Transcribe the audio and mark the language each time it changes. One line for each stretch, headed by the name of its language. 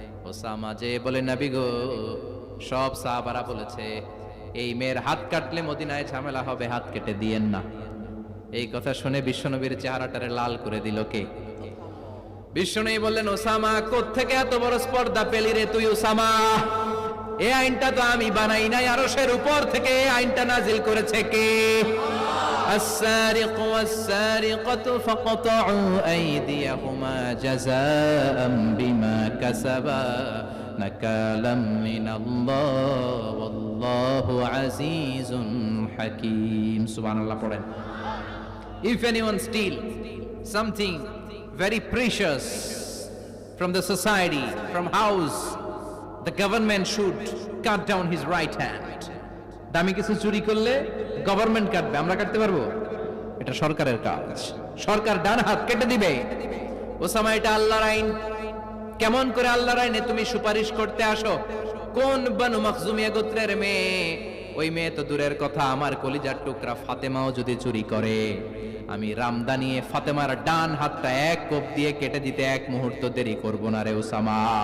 Bangla: Osama যে বলে, নবী গো, সব সাহাবারা বলেছে এই মেয়ের হাত কাটলে মদিনায় ঝামেলা হবে, হাত কেটে দিয়েন না। এই কথা শুনে বিশ্বনবীর চেহারাটারে লাল করে দিল কে? বিশ্বনবী বললেন, ওসামা, কোত্থেকে এত বড় স্পর্ধা পেলি রে তুই ওসামা? এই আইনটা তো আমি বানাই নাই, আরশের উপর থেকে এই আইনটা নাজিল করেছে কে?
Arabic: السارق والسارقة فقطعوا أيديهما جزاء بما كسبا نكالا من الله والله عزيز حكيم. سبحان الله.
Bangla: পড়েন,
English: if anyone steal something very precious from the society, from house, the government should cut down his right hand.
Bangla: দামি কিছু চুরি করলে গভর্নমেন্ট কাটবে, আমরা কাটতে পারবো? এটা সরকারের কাজ, সরকার ডান হাত কেটে দিবে। ওসামা, এটা আল্লাহর আইন। কেমন করে আল্লাহর আইনে তুমি সুপারিশ করতে আসো? কোন বনু মখজুমিয়া গোত্রের মেয়ে? ওই মেয়ে তো দূরের কথা, আমার কলিজার টুকরা ফাতেমাও যদি চুরি করে, আমি রামদানিয়ে ফাতেমার ডান হাতটা এক কোপ দিয়ে কেটে দিতে এক মুহূর্ত দেরি করব না রে ওসামা।